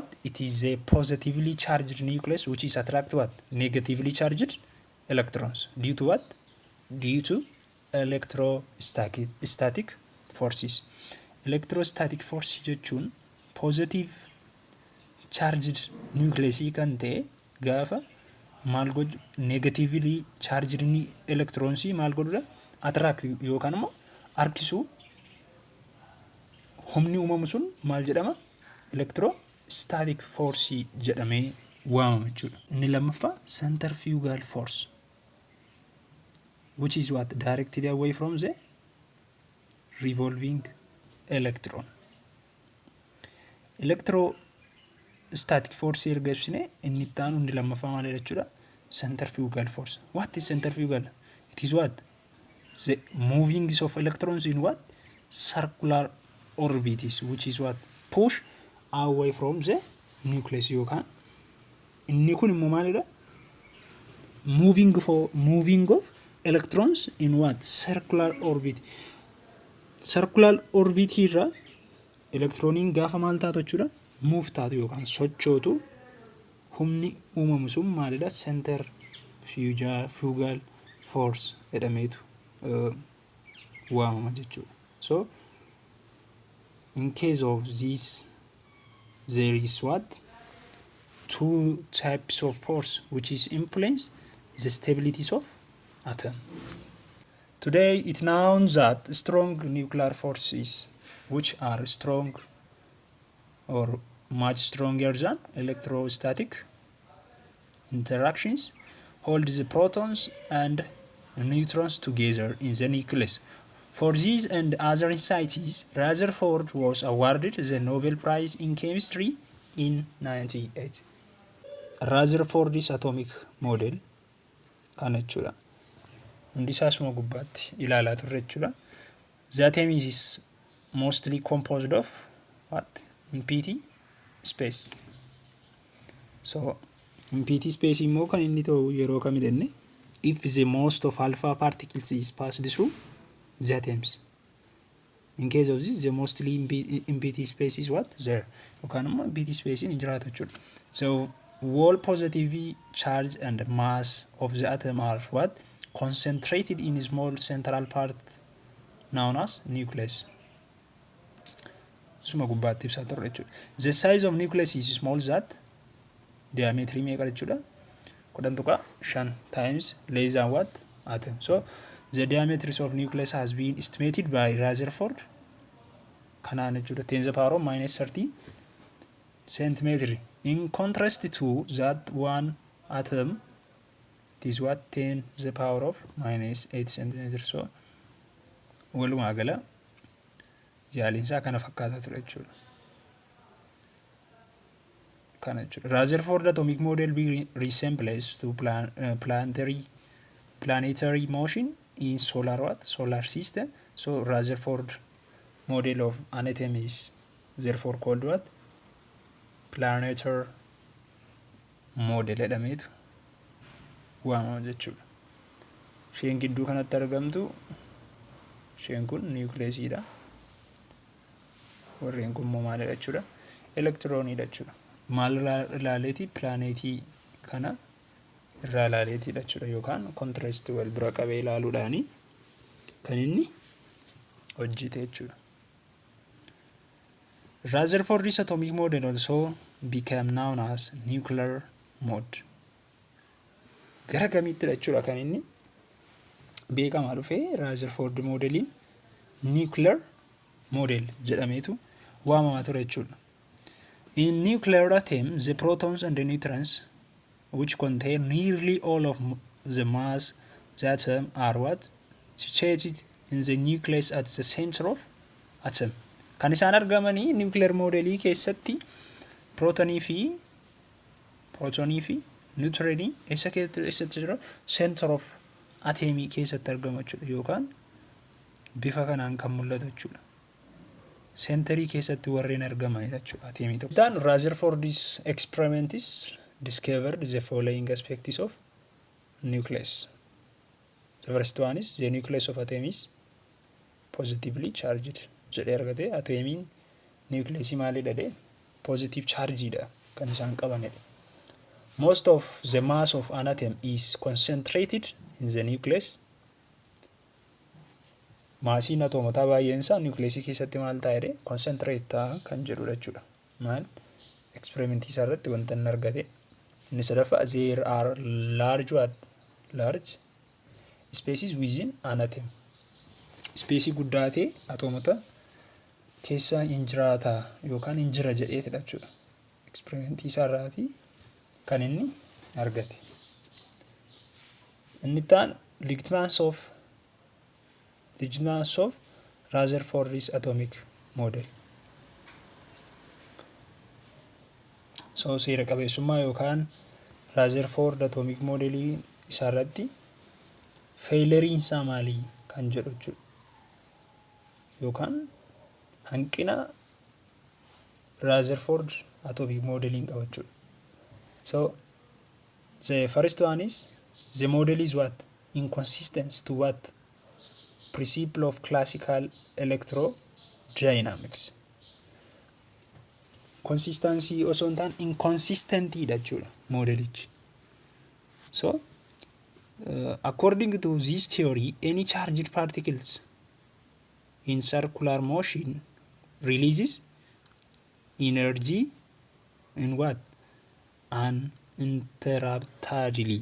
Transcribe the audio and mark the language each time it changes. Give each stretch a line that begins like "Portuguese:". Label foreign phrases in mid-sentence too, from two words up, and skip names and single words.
English: It is a positively charged nucleus which is attract what? Negatively charged electrons. Due to what? Due to electrostatic forces. Electrostatic force
Oromo: jechuun
English: positive charged nucleus
Oromo: kan ta'e gaafa maal godhu
English: negatively charged electrons
Oromo: maal godhudha? Attract yookaan immoo harkisuu. Humni uumamu sun maal jedhama?
English: Electrostatic force
Oromo: jedhamee waamama jechuudha. Inni lammaffaa
English: centrifugal force, which is what? Directed away from the revolving electron. Electrostatic force
Oromo: erga ibsine inni itti aanu inni lammaffaa maal jechuudha?
English: Centrifugal force. What is centrifugal? It is what? The movings of electrons in what? Circular orbits, which is what? Push away from the nucleus
Oromo: yookaan inni kun immoo maalidha?
English: Moving of electrons in what? Circular orbit. Circular orbit
Oromo: irra electroniin gaafa maal taatu jechuudha? Move taatu yookaan sochootu humni uumamu sun maalidha?
English: Centrifugal force
Oromo: jedhameetu waamama jechuudha.
English: So in case of this, there is what? Two types of force which is influence is the stabilities of atom. Today it known that strong nuclear forces which are strong or much stronger than electrostatic interactions hold the protons and neutrons together in the nucleus. For these and other insights, Rutherford was awarded the Nobel Prize in Chemistry in 1998. Rutherford's atomic model
Oromo: kana jechuudha. Hundi isaasuma gubbaatti ilaalaa turre jechuudha.
English: The atom is mostly composed of what? Empty space. So empty space
Oromo: immoo kan inni ta'u yeroo kam jenne
English: if the most of alpha particles is passed through the atoms. In case of this, the mostly empty space is what? There.
Oromo: Yookaan immoo
English: empty space
Oromo: in jiraatu jechuudha.
English: So all positive charge and mass of the atom are what? Concentrated in a small central part known as nucleus.
Oromo: Suma gubbaatti ibsaa turre jechuudha.
English: The size of nucleus is small that diameter
Oromo: meeqa jechuudha?
English: 10⁵ times less than what? Atom. So the diameter of nucleus has been estimated by Rutherford.
Oromo: Kanaan jechuudha 10⁻⁻30 centimeter.
English: In contrast to that one atom, it is what? 10⁻⁻8 centimeter.
Oromo: So walumaa gala yaaliinsaa kana fakkaataa ture jechuudha. Kana jechuudha.
English: Rutherford atomic model resembles to planetary motion in solar what? Solar system. So Rutherford model of an atom is therefore called what? Planetary model
Oromo: jedhameetu waamama jechuudha. Isheen gidduu kanatti argamtu isheen kun nucleus'idha. Warreen kun immoo maalidha jechuudha? Electronidha jechuudha. Maal ilaaleeti? Planetii kana irraa ilaaleetidha jechuudha. Yookaan contrast wal bira qabee ilaaluudhaani kan inni hojjete jechuudha.
English: Rutherford's atomic model also became known as nuclear mode.
Oromo: Gara kamittidha jechuudha kan inni beekamaa dhufee Rutherford modeliin
English: nuclear model
Oromo: jedhameetu waamamaa ture jechuudha.
English: In nuclear atom, the protons and the neutrons, which contain nearly all of the mass the atom, are what? Situated in the nucleus at the center of atom.
Oromo: Kan isaan argamanii nuclear modelii keessatti protonii fi neutronii eessa keessatti jira?
English: Center of
Oromo: atomii keessatti argamu jechuudha. Yookaan bifa kanaan kan mul'atu jechuudha. Centerii keessatti warreen argamanidha jechuudha atomii tokko.
English: Then Rutherford's experiments discovered the following aspects of nucleus. The first one is the nucleus of atom is positively charged.
Oromo: Jedhee argate atomiin nucleusii maalidha jedhee positive chargeedha kan isaan qabanidha.
English: Most of the mass of an atom is concentrated in the nucleus.
Oromo: Maasiin atoomotaa baay'een isaa nucleusii keessatti maal ta'a jedhee concentrate ta'a kan jedhudha jechuudha. Maal experimentii isaa irratti wanta inni argate. Inni sadaffaa
English: there are large spaces within an atom.
Oromo: Space guddaa ta'e atoomota keessa hin jiraata yookaan hin jira jedheetidha jechuudha. Experimentii isaa irraati kan inni argate. Inni taan
English: lieutenants of Rutherford's atomic model.
Oromo: So seera qabeessummaa yookaan Rutherford atomic modelii isaa irratti failuriin isaa maalii kan jedhu jechuudha. Yookaan hanqina Rutherford
English: atomic modeling
Oromo: qaba jechuudha.
English: So the first one is the model is what? Inconsistent to what? Principle of classical electrodynamics.
Oromo: Consistency osoo hin taane inconsistencyidha jechuudha modelichi.
English: So according to this theory, any charged particles in circular motion releases energy in what? Uninterruptedly.